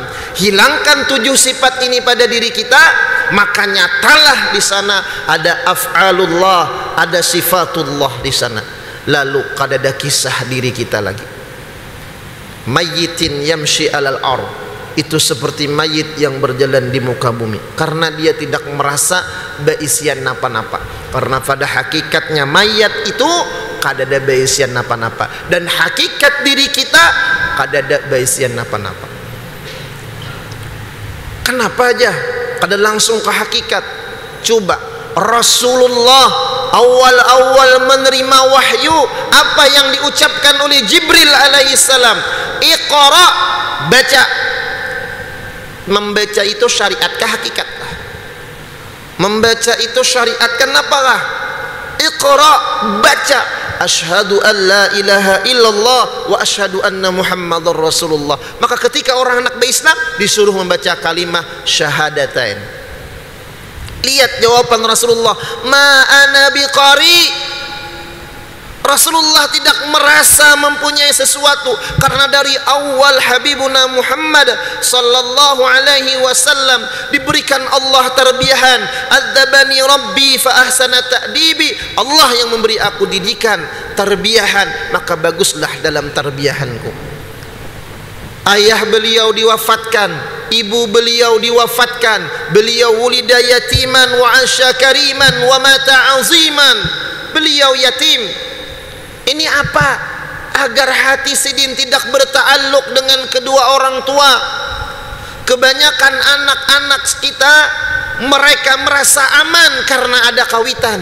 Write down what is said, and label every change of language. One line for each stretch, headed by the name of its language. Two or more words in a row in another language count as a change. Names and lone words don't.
Indonesian: Hilangkan 7 sifat ini pada diri kita, maka nyatalah di sana ada af'alullah, ada sifatullah di sana.
Banjar: Lalu kada ada kisah diri kita lagi.
Arabic: ميتٍ يمشي على الأرض,
Banjar: itu seperti mayit yang berjalan di muka bumi, karena dia tidak merasa baisian napa-napa. Karena pada hakikatnya mayat itu kada ada baisian napa-napa, dan hakikat diri kita kada ada baisian napa-napa. Kenapa aja kada langsung ke hakikat?
Indonesian: Coba Rasulullah awal-awal menerima wahyu, apa yang diucapkan oleh Jibril alaihissalam? Iqra, baca. Membaca itu syariat kah hakikat? Membaca itu syariat kenapa? Iqra, baca.
Arabic: أشهد أن لا إله إلا الله وأشهد أن محمدا رسول الله.
Indonesian: Maka ketika orang anak berislam disuruh membaca kalimah syahadatain. Lihat jawaban Rasulullah,
Arabic: ما أنا بقارئ.
Indonesian: Rasulullah tidak merasa mempunyai sesuatu, karena dari awal Habibuna Muhammad
Arabic: صلى الله عليه وسلم
Indonesian: diberikan Allah terbiahan.
Arabic: أدبني ربي فأحسن تأديبي.
Indonesian: Allah yang memberi aku didikan, terbiahan, maka baguslah dalam terbiahanku. Ayah beliau diwafatkan, ibu beliau diwafatkan, beliau
Arabic: ولد يتيما وعاش كريما ومات عظيما.
Indonesian: Beliau yatim. Ini apa? Agar hati Sidin tidak berta'alluq dengan kedua orang tua. Kebanyakan anak-anak kita, mereka merasa aman karena ada kawitan.